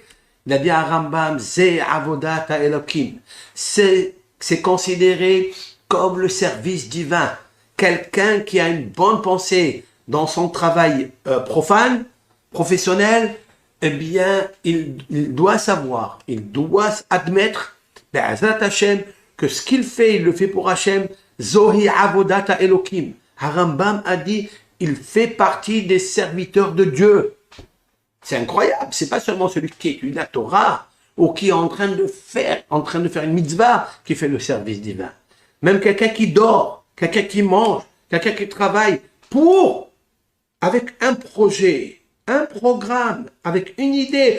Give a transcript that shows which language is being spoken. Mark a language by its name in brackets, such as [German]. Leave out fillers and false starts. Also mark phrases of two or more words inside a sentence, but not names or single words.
[French] Il a dit à Rambam, [Hebrew] זו עבודת אלוקים, [French] c'est considéré comme le service divin. Quelqu'un qui a une bonne pensée dans son travail professionnel, eh bien, il doit savoir, il doit admettre, [Hebrew] בעזרת השם, [French] que ce qu'il fait, il le fait pour Hashem. [Hebrew] זוהי עבודתה אלוקים. [French] Harambam a dit, il fait partie des serviteurs de Dieu. C'est incroyable. C'est pas seulement celui qui étudie la Torah ou qui est en train de faire une mitzvah qui fait le service divin. Même quelqu'un qui dort, quelqu'un qui mange, quelqu'un qui travaille avec un projet, un programme, avec une idée.